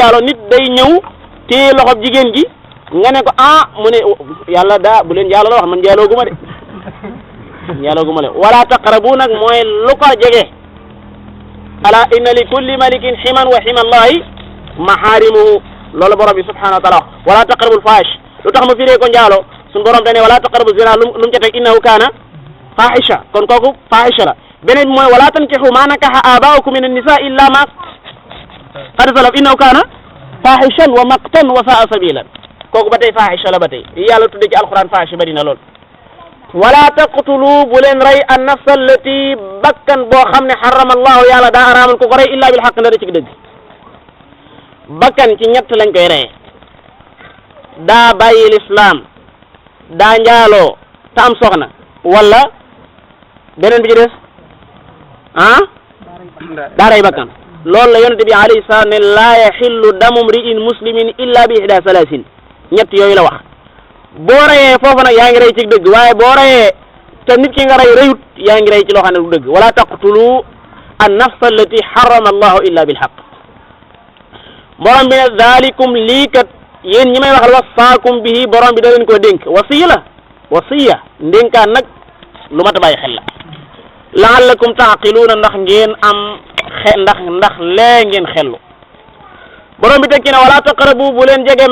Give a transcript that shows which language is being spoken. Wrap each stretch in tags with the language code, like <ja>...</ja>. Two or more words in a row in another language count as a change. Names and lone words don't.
<wo>jaalo nit day ñëw téye loxob jigéen gi nga ne ko mu ne yàlla daa bu leen jaalo la wax man jaaloo guma de jaaloo guma le</wo> <ar>ولا تقربوا</ar> <wo>nag mooy lu ko jege</wo> <ar>ألا إن لكل ملك حمى وحمى الله محارمه</ar> <wo>loolu borom bi</wo> <ar>سبحانه وتعالى</ar> <wo>wax</wo> <ar>ولا تقربوا الفواحش</ar> <wo>lu tax ma firee ko njaalo suñu borom dane</wo> <ar>ولا تقربوا الزنا</ar> <wo>lu mu ca teg</wo> <ar>إنه كان فاحشة</ar> <wo>kon kooku fahisha la beneen bi mooy</wo> <ar>ولا تنكحوا ما نكح آباؤكم من النساء إلا ما قد سلف إنه كان فاحشة ومقتا وساء سبيلا</ar> <wo>kooku ba tey fahisha la ba tey yàlla tudde ci alquran fahisha bari na lool</wo> <ar>ولا تقتلوا</ar> <wo>bu leen rey</wo> <ar>النفس التي</ar> <wo>bakkan boo xam ne</wo> <ar>حرم الله</ar> <wo>yàlla daa araamal ku ko rey</wo> <ar>إلا بالحق</ar> <wo>na da ci dëgg bakkan ci ñett lañ koy reye daa bàyyi lislaam daa njaaloo te am soxna wala beneen bi ci des daa rey bakkan loolu la yonente bi</wo> <ar>عليه السلام</ar> <wo>ne</wo> <ar>لا يحل دم امرئ مسلم إلا بإحدى ثلاث</ar> <wo>ñett yooyu la wax boo reyee foofu nag yaa ngi rey ci dëgg waaye boo reyee te nit ki nga rey reyut yaa ngi rey ci loo xam ne du dëgg</wo> <ar>ولا تقتلوا النفس التي حرم الله إلا بالحق</ar> <wo>borom bi ne zalikum lii kat yéen ñi may waxal</wo> <ar>وصاكم به</ar> <wo>borom bi da leen koo dénk wasiya la wasiya ndénkaan nag lu mat a bàyyi xel la</wo> <ar>لعلكم تعقلون</ar> <wo>ndax ngeen am ndax lee ngeen xellu borom bi tekki ne</wo> <ar>ولا تقربوا</ar> <wo>bu leen jege</wo>